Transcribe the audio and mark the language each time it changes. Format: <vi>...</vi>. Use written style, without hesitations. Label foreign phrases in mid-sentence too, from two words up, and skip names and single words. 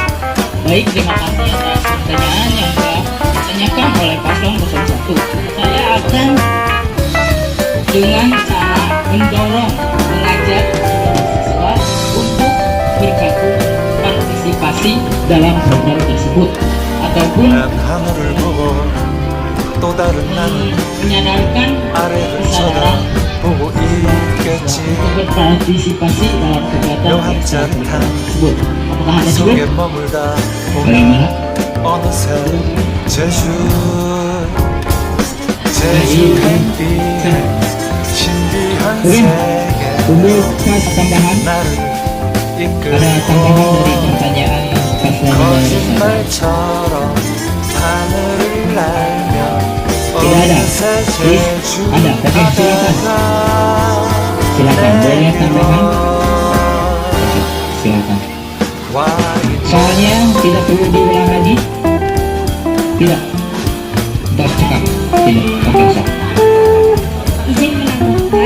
<id>Baik, terima kasih atas pertanyaan yang telah ditanyakan oleh paslon 01. Saya akan dengan cara mendorong, mengajak siswa untuk bergabung partisipasi dalam program tersebut ataupun</id> <ko>난 하늘을 보고 또 다른 나는</ko> <id>menyadarkan</id> <ko>아래를</ko> <id>kesadaran</id> <ko>쳐다보고 있겠지</ko> <id>untuk berpartisipasi dalam kegiatan</id> <ko>묘한</ko> <id>ekstrakurikuler</id> <ko>짜릿한</ko> <id>tersebut. Apakah Anda</id> <ko>속에</ko> <id>cukup?</id> <ko>머물다 보면</ko> <id>Bagaimana?</id> <ko>어느새 제주 햇빛 신비한 세계</ko> <id>Untuk pas tambahan,</id> <ko>나를</ko> <id>ada tambahan dari</id> <ko>이끌고</ko> <id>pertanyaan paslon nomor 1.</id> <ko>거짓말처럼 하늘을 날며</ko> <id>Tidak ada.</id> <ko>어느새</ko> <id>Please,</id> <ko>제주</ko> <id>ada. Oke, silakan. Silakan, boleh tambahan? Oke, silakan. Soalnya tidak perlu diulang lagi. Tidak. Sudah cekap. Tidak. Oke, sok. Izin menambahkan.</id>